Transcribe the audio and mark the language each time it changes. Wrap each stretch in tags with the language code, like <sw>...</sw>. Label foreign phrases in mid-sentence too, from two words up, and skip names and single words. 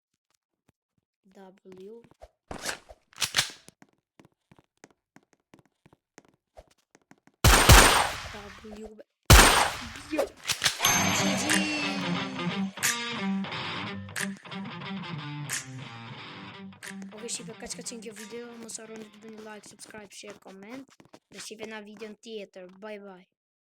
<sq>W. Ok, shive, ka që ka qenë kjo video, mos harroni të bëni</sq> <en>like, subscribe, share, comment.</en> <sq>Dhe shive na videon tjetër.</sq> <en>Bye bye.</en>